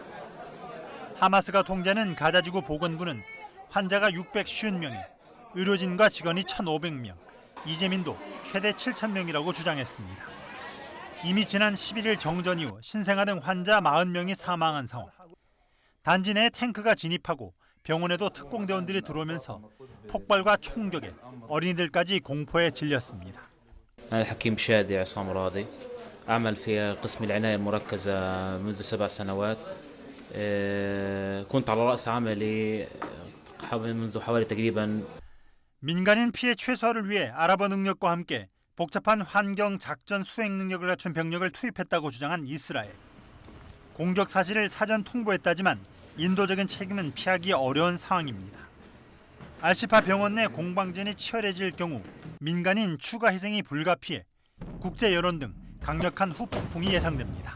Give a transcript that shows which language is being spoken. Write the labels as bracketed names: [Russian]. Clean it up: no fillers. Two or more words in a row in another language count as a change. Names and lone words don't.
[Korean] 하마스가 통제하는 가자지구 보건부는 환자가 650명에 의료진과 직원이 1,500명, 이재민도 최대 7,000명이라고 주장했습니다. 이미 지난 11일 정전 이후 신생아 등 환자 40명이 사망한 상황. 단지 내에 탱크가 진입하고 병원에도 특공대원들이 들어오면서 폭발과 총격에 어린이들까지 공포에 질렸습니다. [Arabic] أنا الحكيم شادي عصام راضي أعمل في قسم العناية المركزة منذ 7 سنوات كنت على رأس عملي منذ حوالي تقريبا [Korean] 민간인 피해 최소화를 위해 아랍어 능력과 함께 복잡한 환경 작전 수행 능력을 갖춘 병력을 투입했다고 주장한 이스라엘. 공격 사실을 사전 통보했다지만 인도적인 책임은 피하기 어려운 상황입니다. 알시파 병원 내 공방전이 치열해질 경우 민간인 추가 희생이 불가피해 국제 여론 등 강력한 후폭풍이 예상됩니다.